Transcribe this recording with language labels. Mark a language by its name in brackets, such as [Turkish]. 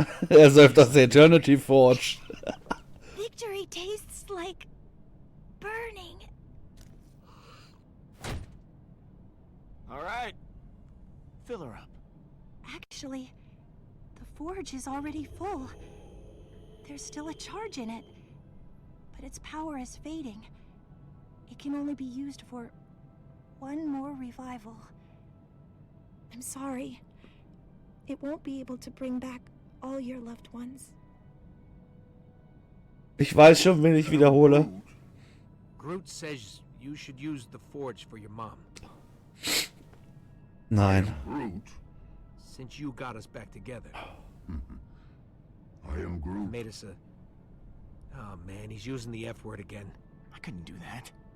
[German] Er säuft aus der Eternity Forge. [English] Victory tastes like burning. All right. Fill her up. Actually, the forge is already full. There's still a charge in it, but its power is fading. It can only be used for one more revival. I'm sorry. It won't be able to bring back all your loved ones. [German] Ich weiß schon, wen ich wiederhole. [English] Groot says you should use the forge for your mom. [German] Nein. [English] Groot? Since you got us back together. I am Groot. Made us a... Oh man, he's using the F word again. I couldn't do that.